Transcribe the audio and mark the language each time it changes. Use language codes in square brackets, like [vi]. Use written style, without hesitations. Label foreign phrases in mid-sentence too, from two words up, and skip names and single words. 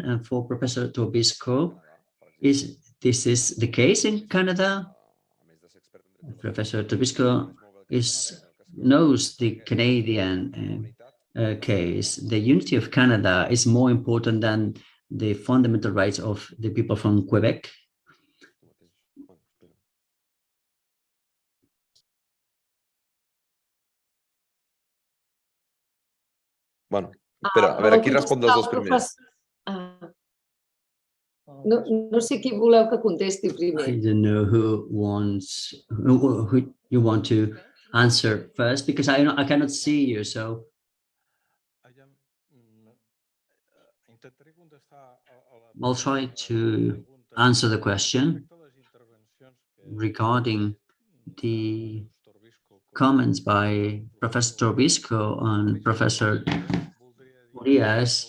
[en] And for Professor Tobisco, is this the case in Canada? Professor Tobisco knows the Canadian case. The unity of Canada is more important than the fundamental rights of the people from Quebec. [ca] Bueno, espera, a veure, qui respon dels dos primers? No sé qui voleu que contesti primer. [en] I don't know who you want to answer first, because I cannot see you, so. I'll try to answer the question regarding the comments by Professor Tobisco and Professor Urias.